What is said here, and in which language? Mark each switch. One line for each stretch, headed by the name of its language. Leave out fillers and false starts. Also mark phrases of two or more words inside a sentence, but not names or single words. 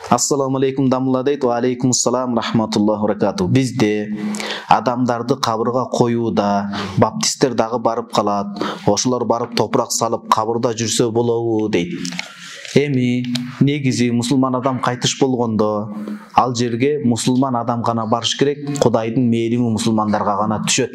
Arabic: السلام عليكم
Kyrgyz: домла дейт,
Arabic: وعليكم السلام رحمة الله بركاته.
Kyrgyz: Бизде адамдарды кабырга коюуда баптисттер дагы барып калат. Ошолор барып топурак салып кабырда жүрсө болобу дейт. Эми негизи мусулман адам кайтыш болгондо ал жерге мусулман адам гана барыш керек, Кудайдын мээрими мусулмандарга гана түшөт.